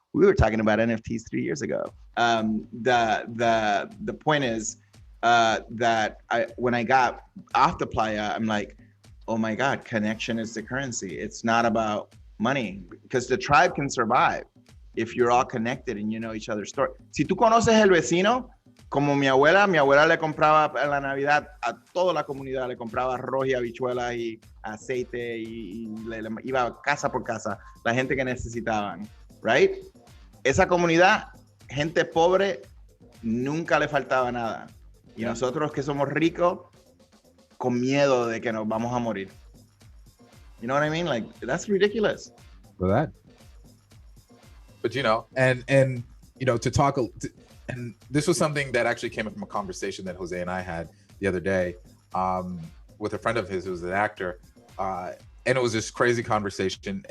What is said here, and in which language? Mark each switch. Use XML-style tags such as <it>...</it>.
<en>We were talking about NFTs 3 years ago. The point is that when I got off the Playa, I'm like, oh my God, connection is the currency. It's not about money, because the tribe can survive if you're all connected and you know each other's story.</en> <es>Si tú conoces el vecino, como mi abuela le compraba en la Navidad a toda la comunidad, le compraba arroz y habichuelas y aceite y le iba casa por casa, la gente que necesitaban, right? Esa comunidad, gente pobre, nunca le faltaba nada. Y nosotros que somos ricos, con miedo de que nos vamos a morir.</es> <en>You know what I mean? That's ridiculous. For that. But to talk, and this was something that actually came up from a conversation that Jose and I had the other day with a friend of his who was an actor, and it was this crazy conversation.</en>